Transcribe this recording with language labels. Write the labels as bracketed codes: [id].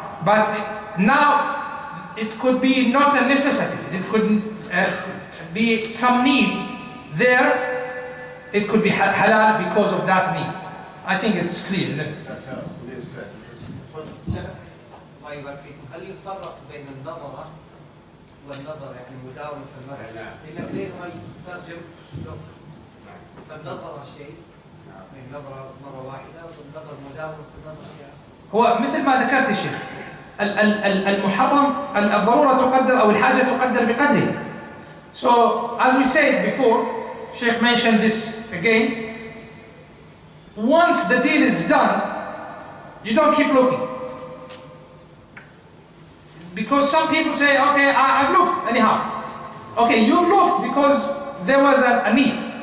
[en] But now it could be not a necessity. It could be some need there. It could be halal because of that need. I think it's clear, isn't it? [ar] الله يبارك فيكم. هل يفرق بين النظرة والنظر يعني مداومة المرء؟ لأنك ليه ما يترجم فالنظرة شيء، النظرة مرة واحدة والنظر مداومة النظر شيء. هو مثل ما ذكرت يا شيخ، المحرم الضرورة تقدر أو الحاجة تقدر بقدره. [en] So as we said before, Sheikh mentioned this again. Once the deal is done, you don't keep looking. Because some people say, okay, I've looked anyhow. Okay, you've looked because there was a need.